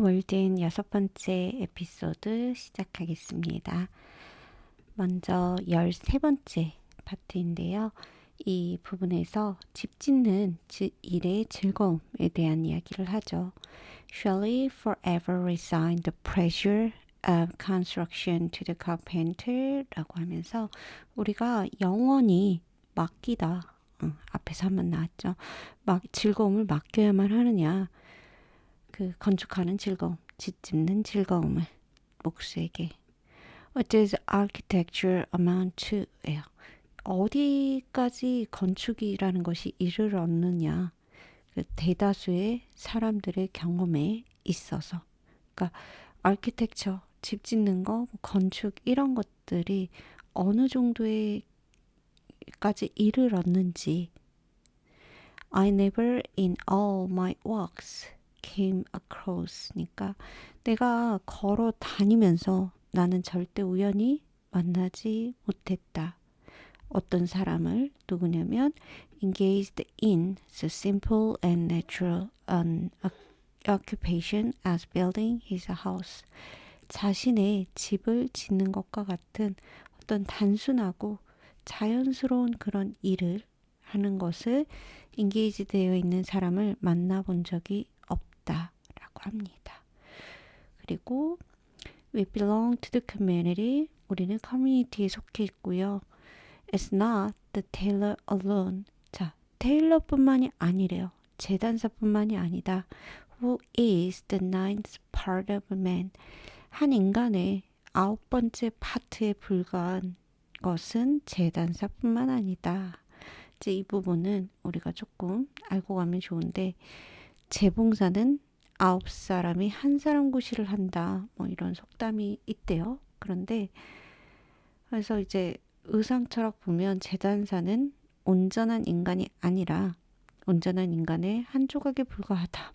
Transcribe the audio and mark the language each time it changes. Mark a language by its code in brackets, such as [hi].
[ko] 월든 6번째 에피소드 시작하겠습니다. 먼저 13번째 파트인데요. 이 부분에서 집 짓는 일의 즐거움에 대한 이야기를 하죠. [en] Shall we forever resign the pressure of construction to the carpenter? [ko] 라고 하면서 우리가 영원히 맡기다. 앞에서 한번 나왔죠. 즐거움을 맡겨야만 하느냐. 그 건축하는 즐거움, 집 짓는 즐거움을 목수에게. [en] What does architecture amount to? [ko] 예요. 어디까지 건축이라는 것이 이를 얻느냐. 그 대다수의 사람들의 경험에 있어서. 그러니까 architecture, 집 짓는 거, 건축 이런 것들이 어느 정도에까지 이를 얻는지. [en] I never in all my walks came across [ko] 니까 내가 걸어 다니면서 나는 절대 우연히 만나지 못했다. 어떤 사람을 누구냐면 [en] engaged in the simple and natural an occupation as building his house. [ko] 자신의 집을 짓는 것과 같은 어떤 단순하고 자연스러운 그런 일을 하는 것을 engage 되어 있는 사람을 만나본 적이 라고 합니다. 그리고 [en] we belong to the community. [ko] 우리는 커뮤니티에 속해 있고요. [en] It's not the tailor alone. [ko] 자, 테일러뿐만이 아니래요. 재단사뿐만이 아니다. [en] Who is the ninth part of a man? [ko] 한 인간의 9번째 파트에 불과한 것은 재단사뿐만 아니다. 이제 이 부분은 우리가 조금 알고 가면 좋은데 재봉사는 9사람이 한 사람 구실을 한다. 뭐 이런 속담이 있대요. 그런데 그래서 이제 의상철학 보면 재단사는 온전한 인간이 아니라 온전한 인간의 한 조각에 불과하다.